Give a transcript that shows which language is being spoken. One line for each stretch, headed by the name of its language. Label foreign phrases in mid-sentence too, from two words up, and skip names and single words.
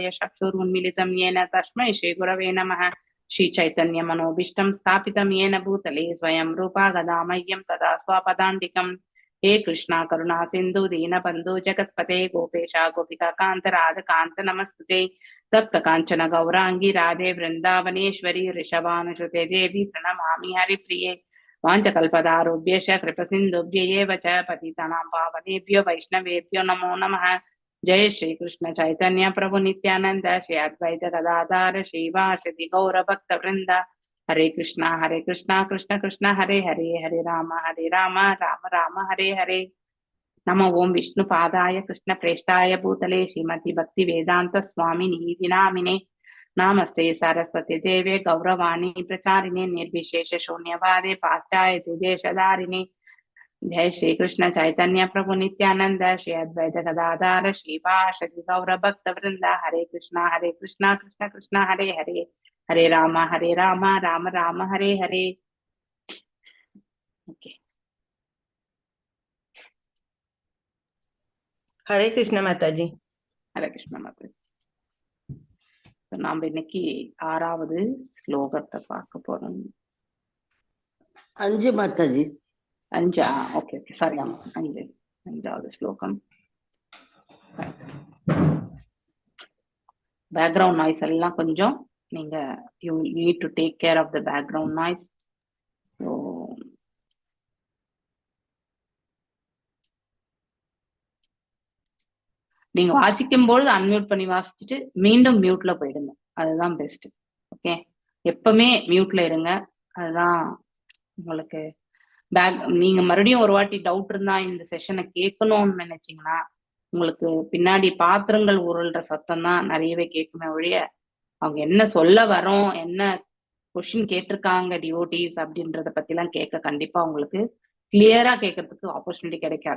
Sanskrit: चक्षुरुन्मीलितं येन तस्मै श्रीगुरवे नमः श्री चैतन्य मनोभीष्टं स्थापितं येन भूतले स्वयं रूपा गदामह्यं तदा स्वपदान्तिकं हे कृष्णा करुणा सिन्धु दीनबन्धु जगत्पते गोपेशा गोपिका कान्त राधकान्त नमस्तुते तप्त काञ्चन गौरांगी राधे वृन्दावनेश्वरी ऋषभानुसुते देवी प्रणमामि हरिप्रिये वाञ्छकल्पतारुभ्यश्च कृपसिन्धुभ्य एव च पतितानां पावनेभ्यो वैष्णवेभ्यो नमो नमः। जय श्री कृष्ण चैतन्य प्रभु नित्यानंद श्री अद्वैत गदाधर श्रीवासदि गौर भक्त वृंद। हरे कृष्णा कृष्ण कृष्ण हरे हरे, हरे राम राम राम हरे हरे। नमो ओं विष्णु पादाय कृष्ण प्रेष्ठाय भूतले श्रीमती भक्ति वेदांत स्वामिनी नामिने। नमस्ते सरस्वती देवे गौरवाणी प्रचारिणे निर्विशेष शून्यवादे पाश्चात्य देशधारिणे। जय श्री कृष्ण चैतन्य प्रभु नित्यानंद श्री अद्वैत गदाधर श्रीवासदि गौर भक्त वृंद। हरे कृष्णा कृष्ण कृष्ण हरे हरे, हरे राम राम राम हरे हरे।
Tamil: ओके, हरे कृष्ण माताजी। हरे कृष्ण माता। நாம இன்னைக்கு 6வது ஸ்லோகத்தை பார்க்க போறோம். 5 மாதாஜி. 5?
English: okay sorry,
Tamil: 5வது ஸ்லோகம்.
English: background noise
Tamil: எல்லாம் கொஞ்சம் நீங்க
English: you need to take care of the background noise.
Tamil: நீங்க வாசிக்கும்போது அன்மியூட் பண்ணி வாசிச்சுட்டு மீண்டும் மியூட்ல போயிடுங்க, அதுதான் பெஸ்ட். ஓகே, எப்பவுமே மியூட்ல இருங்க, அதுதான் உங்களுக்கு நீங்க மறுபடியும் ஒரு வாட்டி டவுட் இருந்தா இந்த செஷனை கேட்கணும்னு நினைச்சீங்கன்னா உங்களுக்கு பின்னாடி பாத்திரங்கள் உருள்ற சத்தம் தான் நிறையவே கேட்குமே ஒழிய அவங்க என்ன சொல்ல வரோம், என்ன கொஸ்டின் கேட்டிருக்காங்க டிவோட்டிஸ் அப்படின்றத பத்தி எல்லாம் கேட்க கண்டிப்பா உங்களுக்கு கிளியரா கேட்கறதுக்கு ஆப்பர்ச்சுனிட்டி கிடைக்காது.